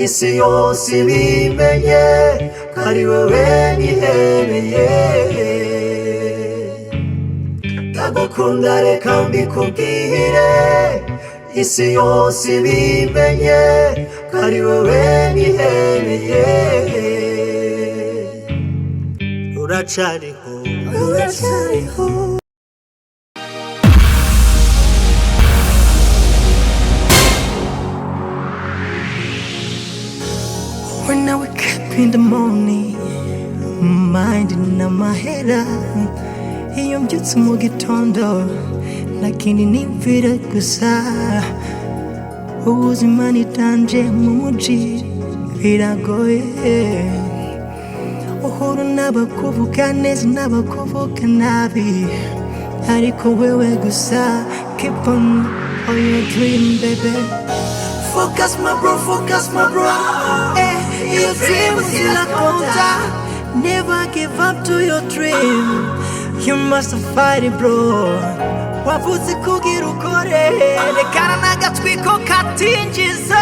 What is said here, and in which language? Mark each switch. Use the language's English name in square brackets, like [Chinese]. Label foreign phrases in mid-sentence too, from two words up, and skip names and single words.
[Rundi] isi yose ibimenye ko ari wowe nihereye ndagukunda reka mbikubwire isi yose ibimenye ko ari wowe nihereye ruracariho ruracariho [English] When I wake up in the morning, mind in my head, [Rundi] iyo mbyutse mu gitondo nakindi nimvira gusa ubuzima nitanje mu muji biragoye uhura n'abakuvuga neza n'abakuvuga nabi ariko wewe gusa [English] keep on your dream baby focus my bro your dream is a contact never give up to your dream you must fight it bro [Rundi] wavuze kugira ukore rekana n'agatwiko katinjiza